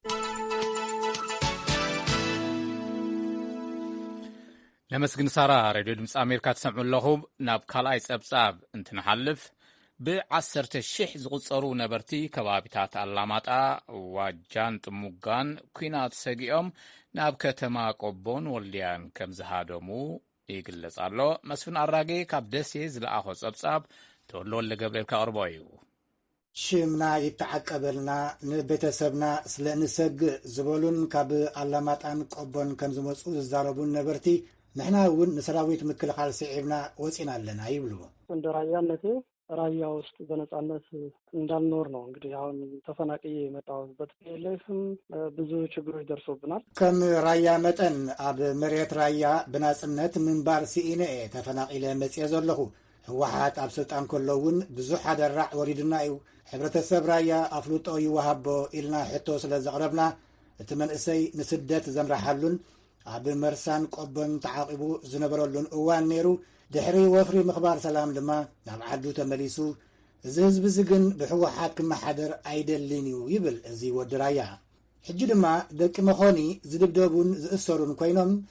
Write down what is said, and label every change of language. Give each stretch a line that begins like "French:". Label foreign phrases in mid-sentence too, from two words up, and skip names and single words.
Tigrinya: ነመስግን ሳራ ሬድዮ ድምፂ ኣሜሪካ ትሰምዑ ኣለኹም ናብ ካልኣይ ጸብጻብ እንትንሓልፍ ብ10,000 ዝቁጸሩ ነበርቲ ከባቢታት ኣላማጣ ዋጃን ጥሙጋን ኩናት ሰጊኦም ናብ ከተማ ቆቦን ወልድያን ከም ዝሃደሙ ይግለጽ ኣሎ መስፍን ኣራጌ ካብ ደሴ ዝለኣኾ ጸብጻብ ተወልደ ወልደ ገብርኤል ካቕርቦ እዩ ሽምና ይተዓቀበልና ንቤተሰብና ስለ ንሰግእ ዝበሉን ካብ ኣላማጣን ቆቦን ከም ዝመፁ ዝዛረቡን ነበርቲ ንሕና እውን ንሰራዊት ምክልኻል ስዒብና ወፂና ኣለና ይብሉ
Amharic: እንደ ራያነቴ ራያ ውስጥ በነጻነት እንዳልኖር ነው እንግዲህ አሁን ተፈናቅዬ የመጣሁበት ሌፍም ብዙ ችግሮች ደርሶብናል
Tigrinya: ከም ራያ መጠን ኣብ መሬት ራያ ብናጽነት ምንባር ሲኢነ ተፈናቂለ መጽየ ዘለኹ ህወሓት ኣብ ስልጣን ከለውን ብዙሕ ኣደራዕ ወሪድና እዩ ሕብረተሰብ ራያ ኣፍሉጦ ይወሃቦ ኢልና ሕቶ ስለ ዘቕረብና እቲ መንእሰይ ንስደት ዘምራሓሉን ኣብ መርሳን ቆቦን ተዓቂቡ ዝነበረሉን እዋን ነይሩ ድሕሪ ወፍሪ ምኽባር ሰላም ድማ ናብ ዓዱ ተመሊሱ እዚ ህዝቢ ግን ብሕወሓት ክመሓደር ኣይደልን እዩ ይብል እዚ ወዲ ራያ ሕጂ ድማ ደቂ መኾኒ ዝድብደቡን ዝእሰሩን ኮይኖም